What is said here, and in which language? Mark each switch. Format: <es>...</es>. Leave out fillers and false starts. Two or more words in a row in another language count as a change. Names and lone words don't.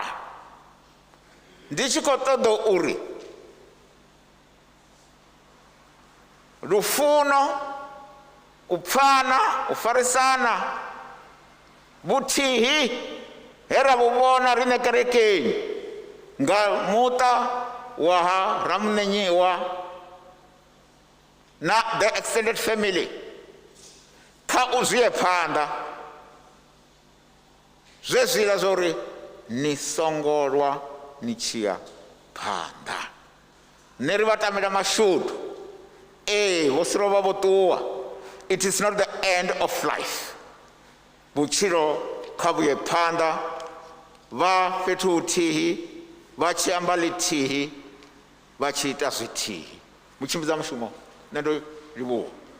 <ve>Ndi tshi khou ṱoḓa uri lufuno, u pfana, u farisana vhuthihi he ra vhu vhona riṋe kerekeni nga muṱa wa ha Ramunenyiwa na</ve> <en>the extended family</en> <ve>kha u zwi ye phanḓa zwezwila zwa uri ni songo lwa ni tshi ya phanḓa. Nṋe ri vha tamela mashudu vho Seroba vho ṱuwa.</ve> <en>It is not the end of life.</en> <ve>Vhutshilo kha vhuye phanḓa vha fhethu huthihi vha tshi amba ḽithihi vha tshi ita zwithihi. Mutshimbidza mushumo nṋe ndo livhuwa.</ve>